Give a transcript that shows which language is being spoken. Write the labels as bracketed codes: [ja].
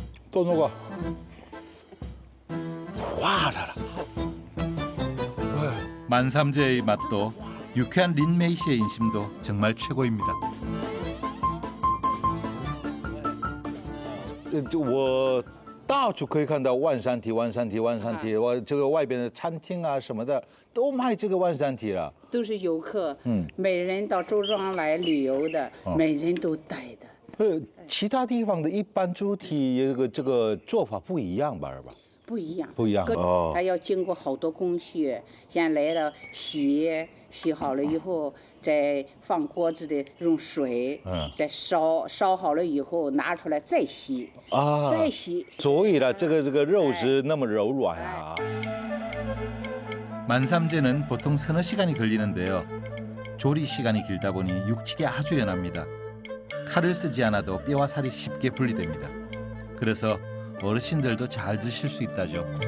[ko] 또 녹아. 화라라. 만삼재의 맛도 유쾌한 린메이 씨의 인심도 정말 최고입니다. [zh] 我到处可以看到万山蹄。我这个外边的餐厅啊什么的都卖这个万山蹄了。都是游客，每人到周庄来旅游的，每人都带的。其他地方的一般猪蹄这个做法不一样吧？不一样，不一样哦。它要经过好多工序，先来了洗好了以后，再放锅子里用水，再烧好了以后拿出来再洗，再洗。所以呢，这个肉质那么柔软啊。 [ko] 만삼재는 보통 서너 시간이 걸리는데요. 조리 시간이 길다 보니 육질이 아주 연합니다. 칼을 쓰지 않아도 뼈와 살이 쉽게 분리됩니다. 그래서 어르신들도 잘 드실 수 있다죠.